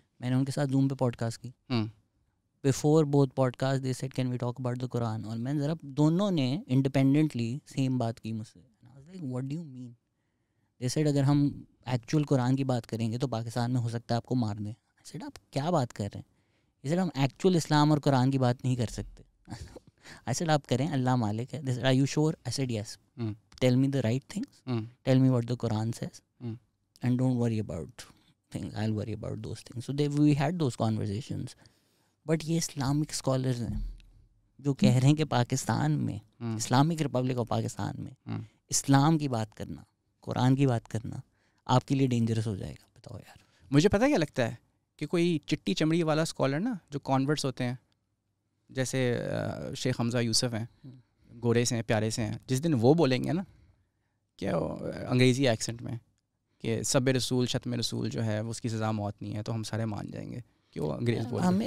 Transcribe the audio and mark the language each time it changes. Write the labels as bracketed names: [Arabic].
[Urdu] میں نے ان کے ساتھ زوم پہ پوڈ کاسٹ کی. [English] before both podcast they said can we talk about the Quran, [Urdu] اور میں ذرا دونوں نے انڈیپینڈنٹلی سیم بات کی مجھ سے. [English] What do you mean? They said [Urdu] اگر ہم ایکچوئل قرآن کی بات کریں گے تو پاکستان میں ہو سکتا ہے آپ کو مار دیں. سیڈ آپ کیا بات کر رہے ہیں؟ یہ سیڈ ہم ایکچوئل اسلام اور قرآن کی بات نہیں کر سکتے. [English] I said [Urdu] آپ کریں, اللہ مالک ہے. [English] They said, are you sure? I said yes. Tell me the right things. Tell me what the Quran says. And don't worry about things. I'll worry about those things. So we had those conversations. But [Urdu] یہ Islamic scholars ہیں جو کہہ رہے ہیں کہ پاکستان میں, Islamic republic of Pakistan میں اسلام کی بات کرنا, قرآن کی بات کرنا آپ کے لیے ڈینجرس ہو جائے گا. بتاؤ یار. مجھے پتہ کیا لگتا ہے کہ کوئی چٹی چمڑی والا اسکالر نا جو کانورٹس ہوتے ہیں, جیسے شیخ حمزہ یوسف ہیں, گورے سے ہیں, پیارے سے ہیں, جس دن وہ بولیں گے نا کیا انگریزی ایکسنٹ میں کہ سب رسول شتم رسول جو ہے اس کی سزا موت نہیں ہے, تو ہم سارے مان جائیں گے کہ وہ انگریز بول رہے ہیں.